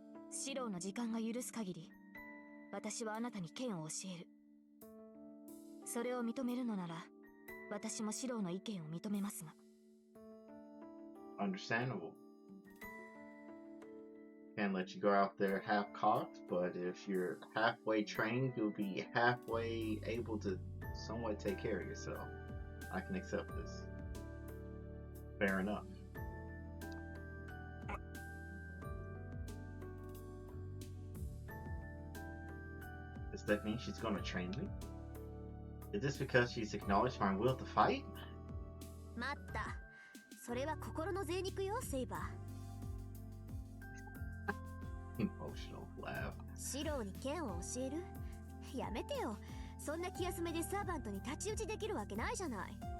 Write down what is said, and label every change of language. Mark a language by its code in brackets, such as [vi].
[ja] 四郎の時間が許す限り、私はあなたに剣を教える。それを認めるのなら、私も四郎の意見を認めますが。 [en] Understandable. Can't let you go out there half cocked, but if you're halfway trained, you'll be halfway able to somewhat take care of yourself. I can accept this. Fair enough. Does that mean she's gonna train me? Is this because she's acknowledged my will to fight? [ja] 待った。それは心の贅肉よ、セイバー。 [en] Emotional laugh. [ja] シローに剣を教える？やめてよ。そんな気休めでサーバントに太刀打ちできるわけないじゃない。